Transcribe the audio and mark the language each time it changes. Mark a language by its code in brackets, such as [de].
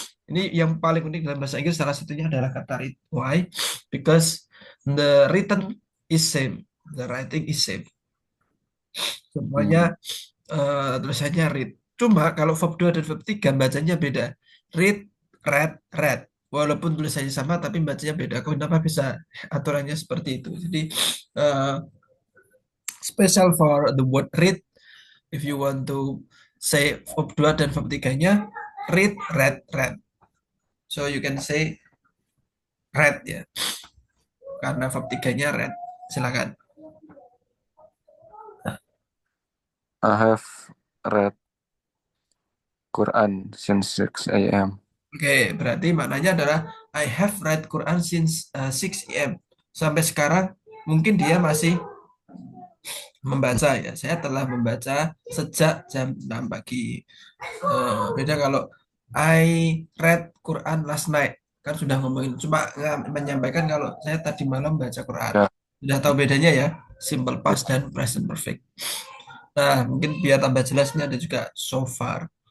[id] Ini yang paling unik dalam bahasa Inggris salah satunya adalah kata read. [en] Why? Because the written is same, the writing is same. [id] Semuanya Hmm. tulisannya read. Cuma kalau verb 2 dan verb 3 bacanya beda. Read, read. Walaupun tulisannya sama tapi bacanya beda. Kenapa bisa aturannya seperti itu? Jadi uh, [en] special for the word read. If you want to say verb 2 dan verb 3-nya read, read. So you can say read ya. [id] Karena verb 3-nya read. Silakan. [en] I have read Quran since 6 a.m. [id] Oke, berarti maknanya adalah [en] I have read Quran since 6 a.m. [id] Sampai sekarang mungkin dia masih membaca ya. Saya telah membaca sejak jam 6 pagi. Beda kalau [en] I read Quran last night. [id] Kan sudah ngomongin, cuma menyampaikan kalau saya tadi malam baca Quran. Ya, Sudah tahu bedanya ya, simple ya. past dan present perfect. Nah, mungkin biar tambah jelasnya ada juga so far.